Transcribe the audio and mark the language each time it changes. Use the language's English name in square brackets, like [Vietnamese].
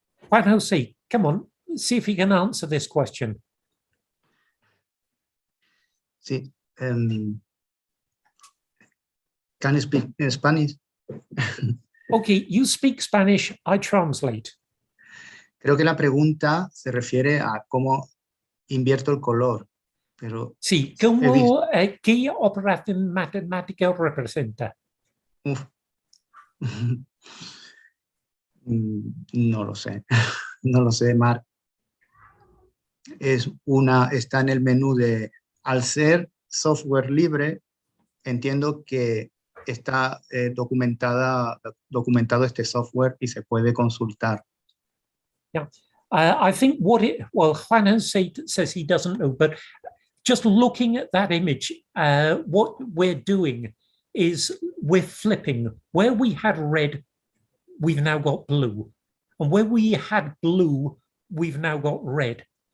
[English] Juan Jose, come on, see if you can answer this question. [Spanish] Sí. [English] Can you speak Spanish? Okay, you speak Spanish, I translate. [Spanish] Creo que la pregunta se refiere a cómo invierto el color. Pero sí, ¿cómo, ¿qué operación matemática representa? No lo sé. No lo sé, Mark. Está en el menú de, al ser software libre, entiendo que está documentado este software y se puede consultar. [English] Yeah, I think well, Juan says he doesn't know, but just looking at that image, what we're doing is we're flipping. Where we had red, we've now got blue. And where we had blue, we've now got red.